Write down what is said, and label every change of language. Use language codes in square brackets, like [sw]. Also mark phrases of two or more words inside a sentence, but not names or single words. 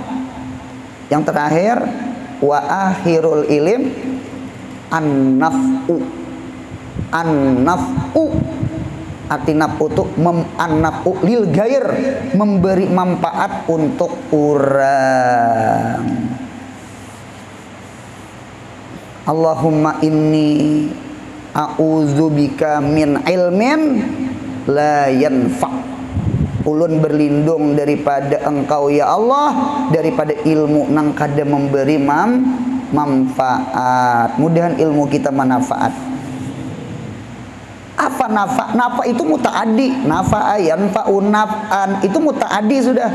[bjn] Yang terakhir, [ar] وآخر العلم النفع. [bjn] Arti naf'u itu [ar] النفع للغير, [bjn] memberi manfaat untuk orang. [ar] اللهم إني أعوذ بك من علم لا ينفع'. [bjn] Ulun berlindung daripada engkau ya Allah, daripada ilmu nang kada memberi manfaat. Mudahan ilmu kita manfaat. Apa nafa? Nafa itu mutaaddi. [ar] نفع ينفع نفعا. [bjn] Itu mutaaddi sudah.